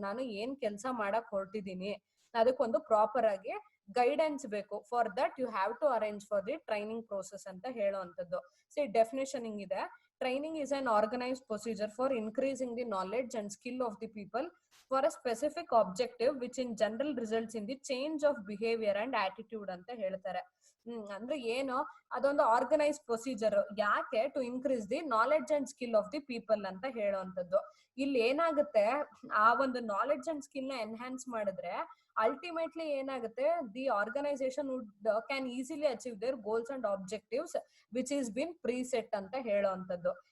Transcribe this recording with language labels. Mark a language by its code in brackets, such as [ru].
[kn] ನಾನು ಏನ್ ಕೆಲಸ ಮಾಡಕ್ ಹೊರಟಿದ್ದೀನಿ, ಅದಕ್ಕೊಂದು ಪ್ರಾಪರ್ ಆಗಿ ಗೈಡೆನ್ಸ್ ಬೇಕು. [en] for that you have to arrange for the training process [kn] ಅಂತ ಹೇಳುವಂಥದ್ದು. ಡೆಫಿನೇಷನ್ ಹಿಂಗಿದೆ: [en] training is an organized procedure for increasing the knowledge and skill of the people for a specific objective which in general results in the change of behavior and attitude [kn] ಅಂತ ಹೇಳ್ತಾರೆ. ಅಂದ್ರೆ ಏನು, ಅದೊಂದು organise procedure. [en] ಯಾಕೆ, to increase the knowledge and skill of the people [kn] ಅಂತ ಹೇಳುವಂಥದ್ದು. ಇಲ್ಲಿ ಏನಾಗುತ್ತೆ, ಆ ಒಂದು ನಾಲೆಡ್ಜ್ ಅಂಡ್ ಸ್ಕಿಲ್ ನ ಎನ್ಹಾನ್ಸ್ ಮಾಡಿದ್ರೆ ಅಲ್ಟಿಮೇಟ್ಲಿ ಏನಾಗುತ್ತೆ, [en] the organisation would can easily achieve their goals and objectives which is been preset [kn] ಅಂತ ಹೇಳುವಂಥದ್ದು.